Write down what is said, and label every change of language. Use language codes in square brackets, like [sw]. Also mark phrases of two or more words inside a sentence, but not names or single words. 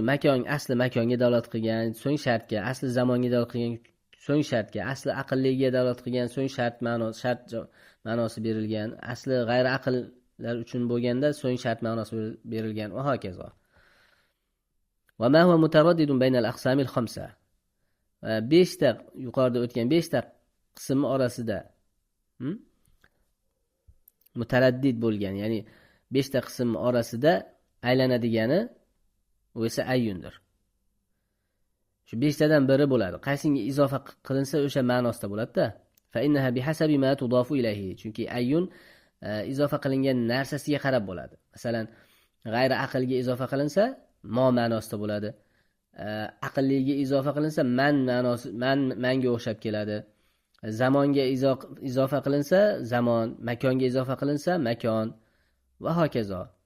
[uz] Asli makonga dalolat qilgan, so'ng shartga, asli zamonga dalolat qilgan, so'ng shartga, asli aqlliga dalolat qilgan, so'ng shart ma'nosi berilgan, asli g'ayri aqllar uchun bo'lganda so'ng shart ma'nosi berilgan va hokazo. [ar] وما هو متردد بين الأقسام الخمسة. [uz] 5 ta yuqorida o'tgan 5 ta qism orasida mutaraddid bo'lgan, ya'ni 5 ta qism orasida aylanadigani u esa ayyundir. Shu 5 tadan biri bo'ladi. Qaysinga izofa qilinsa o'sha ma'nosida bo'ladi-da. [ar] فإنها بحسب ما تضاف إليه. [uz] Chunki ayyun izofa qilingan narsasiga qarab bo'ladi. Masalan, g'ayri aqlga izofa qilinsa mo ma'nosida bo'ladi. Aqlliga izofa qilinsa man ma'nosi manga o'xshab keladi. Zamonga izofa qilinsa zamon, makonga izofa qilinsa makon va hokazo.